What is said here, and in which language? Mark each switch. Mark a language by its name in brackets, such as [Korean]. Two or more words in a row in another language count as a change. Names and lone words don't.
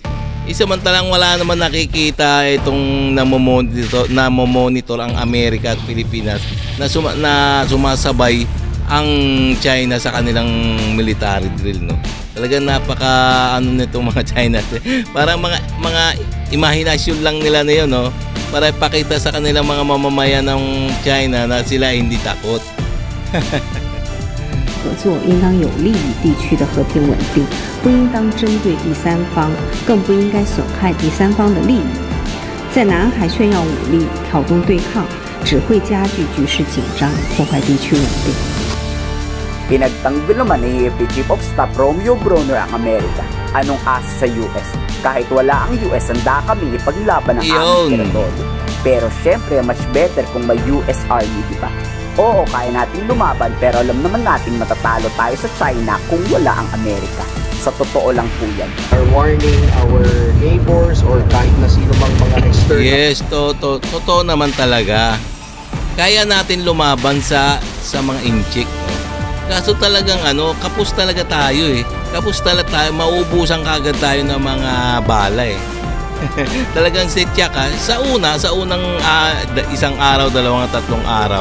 [Filipino] Samantalang wala naman nakikita itong namomonitor ang Amerika at Pilipinas na sumasabay ang China sa kanilang military drill, no. Talagang napaka nitong mga China. Parang mga imahinasyon lang nila na 'yon, no, para ipakita sa kanilang mga mamamayan ng China na sila hindi takot. [Chinese] 合作应当有利于地区的和平稳定，不应当针对第三方，更不应该损害第三方的利益。在南海炫耀武力、挑动对抗，只会加剧局势紧张，破坏地区稳定。 [Filipino] Pinagtanggol naman ni AFP Chief of Staff Romeo Bronner ang Amerika. Anong asa sa US? Kahit wala ang US, handa kaming ipaglaban ang aming teritoryo. Pero syempre, [English] much better [Filipino] kung may US Army, di ba? Oo, kaya natin lumaban, pero alam naman natin matatalo tayo sa China kung wala ang Amerika. Sa totoo lang po yan. [English] Are warning our neighbors or [Filipino] kahit na sino mang mga external. Yes, totoo naman talaga. Kaya natin lumaban sa mga inchik, no? Kaso talagang kapos talaga tayo eh. Kapos talaga tayo, maubusan kagad tayo ng mga bala eh. Talagang setya ka sa unang isang araw, dalawang, tatlong araw.